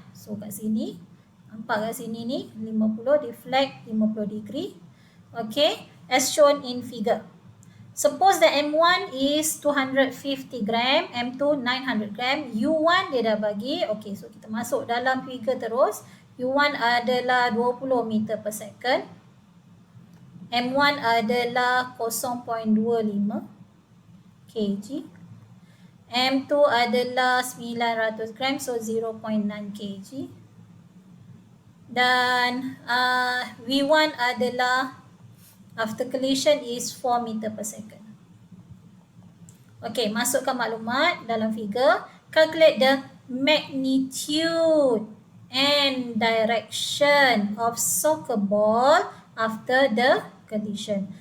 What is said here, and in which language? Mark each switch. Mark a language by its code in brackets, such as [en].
[ms] So kat sini, nampak kat sini ni 50 deflect 50 degree. [en] Okay, as shown in figure. Suppose that M1 is 250 gram, M2 900 gram, U1 [ms] dia dah bagi. Okay, so kita masuk dalam figure terus. U1 adalah 20 meter per second. M1 adalah 0.25 kg. M2 adalah 900 gram, so 0.9 kg. Dan V1 adalah [en] after collision is 4 meter per second. [ms] Okay, masukkan maklumat dalam figure. [en] Calculate the magnitude and direction of soccer ball after the collision.